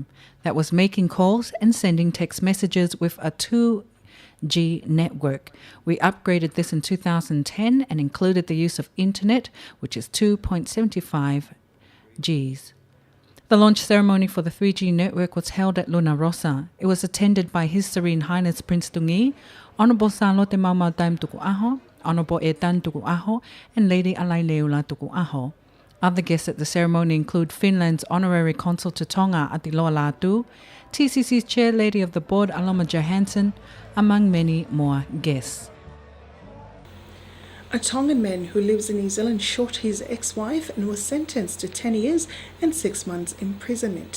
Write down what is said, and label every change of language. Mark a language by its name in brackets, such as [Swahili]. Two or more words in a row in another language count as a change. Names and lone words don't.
[English] That was making calls and sending text messages with a 2G network. We upgraded this in 2010 and included the use of internet, which is 2.75 Gs. The launch ceremony for the 3G network was held at Luna Rossa. It was attended by His Serene Highness Prince Tungi, Honourable Salote Maumau Taim Tuku Aho, Honourable Etan Tuku Aho, and Lady Alai Leula Tuku Aho. Other guests at the ceremony include Finland's honorary consul to Tonga, Atiloa Latu, TCC's chair lady of the board, Aloma Johansson, among many more guests. A Tongan man who lives in New Zealand shot his ex-wife and was sentenced to 10 years and 6 months imprisonment.